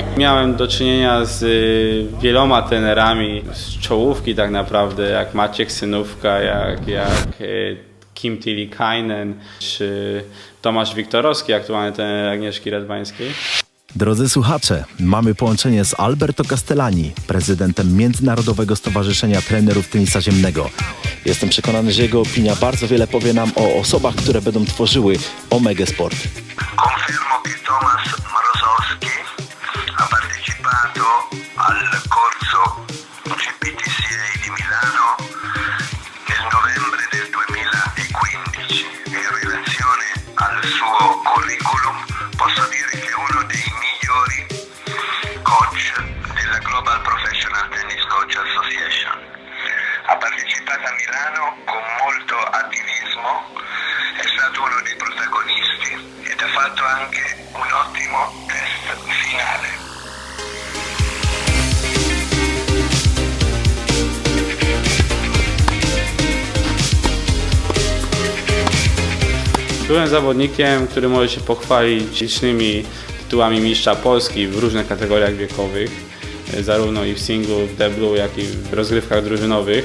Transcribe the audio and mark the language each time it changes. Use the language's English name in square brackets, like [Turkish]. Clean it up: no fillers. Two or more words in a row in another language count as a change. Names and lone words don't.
[Polish] Miałem do czynienia z wieloma trenerami z czołówki tak naprawdę, jak Maciek Synówka, jak Kim Tilikainen, czy Tomasz Wiktorowski, aktualny trener Agnieszki Radwańskiej. Drodzy słuchacze, mamy połączenie z Alberto Castellani, prezydentem Międzynarodowego Stowarzyszenia Trenerów Tenisa Ziemnego. Jestem przekonany, że jego opinia bardzo wiele powie nam o osobach, które będą tworzyły Omega Sport. [Italian] Confermo che Tomasz Mrozowski ha partecipato al corso GPTCA di Milano nel novembre del 2015 e in relazione al suo curriculum posso dire che è uno dei migliori coach della Global Professional Tennis Coach Association. Ha partecipato a Milano con molto attivismo, è stato uno dei protagonisti ed ha fatto anche un ottimo test finale. [Polish] Byłem zawodnikiem, który może się pochwalić licznymi tytułami mistrza Polski w różnych kategoriach wiekowych, zarówno i w singlu, w deblu, jak i w rozgrywkach drużynowych.